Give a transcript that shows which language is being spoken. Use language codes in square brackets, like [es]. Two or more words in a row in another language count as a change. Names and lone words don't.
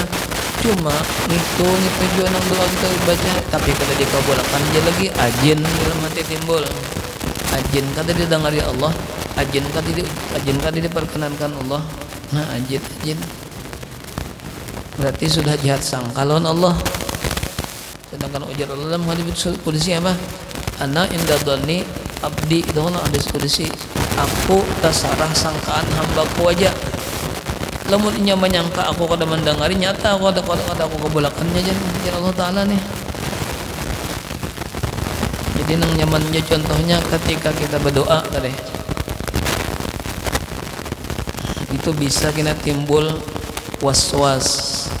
[bjn] Cuma itu juga nang doa kita baca tapi kada dikabulkan aja lagi ajin dalam hati timbul. Ajin kata didengari Allah, ajin kata diperkenankan Allah. Nah ajin berarti sudah jahat sangkalon Allah. Sedangkan ujar Allah dalam hadis qudsi apa? [ar] أنا عند ظن عبدي, [bjn] itu kan hadis qudsi. Aku tasarah sangkaan hambaku aja. Lamun inya menyangka aku kada mendengari, nyata aku ada aku kabulakannya jadi Allah Taala nih. Jadi nang nyamannya contohnya ketika kita berdoa tadi itu bisa kena timbul was-was.